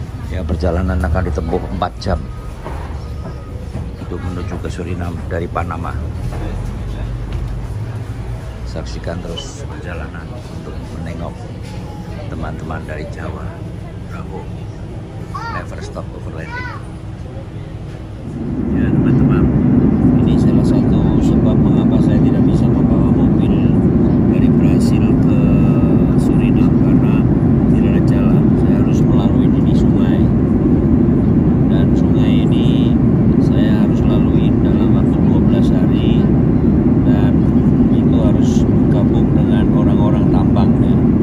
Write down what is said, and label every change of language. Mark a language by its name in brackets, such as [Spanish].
[Indonesian] Ya, perjalanan akan ditempuh 4 jam untuk menuju ke Suriname dari Panama. Saksikan terus perjalanan untuk menengok teman-teman dari Jawa. [English] Bravo, never stop overlanding. [Indonesian] Ya teman-teman, ini salah satu sebab mengapa saya tidak bisa membawa mobil dari Brasil ke Suriname, karena tidak ada jalan. Saya harus melalui ini sungai, dan sungai ini saya harus lalui dalam waktu 12 hari, dan itu harus gabung dengan orang-orang tambang ya.